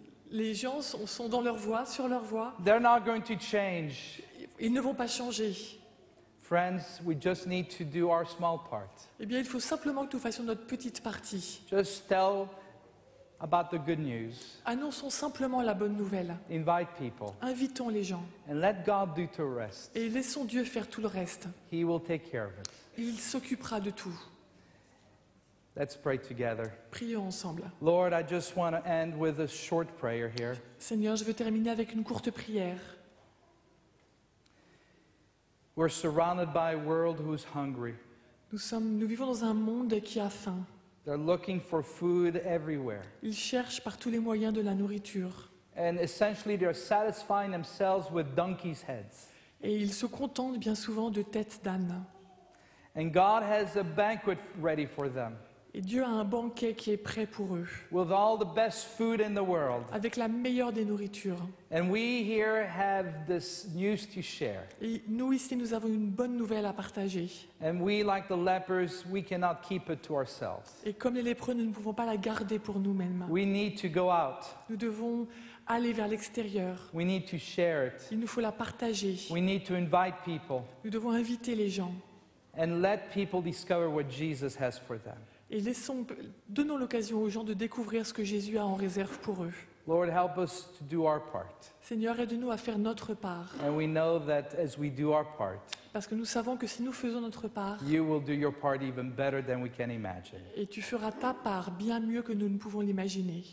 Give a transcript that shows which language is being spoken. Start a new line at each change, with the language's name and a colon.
French: Les gens sont dans leur voie, sur leur voie.
English: They're not going to change.
French: Ils ne vont pas changer.
English: Friends, we just need to do our small part.
French: Eh bien, il faut simplement que nous fassions notre petite partie.
English: Just tell about the good news.
French: Annonçons simplement la bonne nouvelle.
English: Invite people.
French: Invitons les gens.
English: And let God do the rest.
French: Et laissons Dieu faire tout le reste.
English: He will take care of it.
French: Il s'occupera de tout.
English: Let's pray together.
French: Prions ensemble.
English: Lord, I just want to end with a short prayer here.
French: Seigneur, je veux terminer avec une courte prière.
English: We're surrounded by a world who's hungry.
French: Nous vivons dans un monde qui a faim.
English: They're looking for food everywhere.
French: Ils cherchent par tous les moyens de la nourriture.
English: And essentially, they're satisfying themselves with donkeys' heads.
French: Et ils se contentent bien souvent de têtes d'âne.
English: And God has a banquet ready for them
French: Et Dieu a un banquet qui est prêt pour eux,
English: with all the best food in the world.
French: avec la meilleure des nourritures.
English: And we here have this news to share.
French: Et nous ici, nous avons une bonne nouvelle à partager.
English: And we, like the lepers, we cannot keep it to ourselves.
French: Et comme les lépreux, nous ne pouvons pas la garder pour nous-mêmes.
English: We need to go out.
French: Nous devons aller vers l'extérieur.
English: We need to share it.
French: Il nous faut la partager.
English: We need to invite people
French: Nous devons inviter les gens.
English: and let people discover what Jesus has for them.
French: Et donnons l'occasion aux gens de découvrir ce que Jésus a en réserve pour eux.
English: Lord, help us to do our part.
French: Seigneur, aide-nous à faire notre part.
English: And we know that as we do our part,
French: Parce que nous savons que si nous faisons notre part,
English: you will do your part even better than we can imagine.
French: et tu feras ta part bien mieux que nous ne pouvons l'imaginer.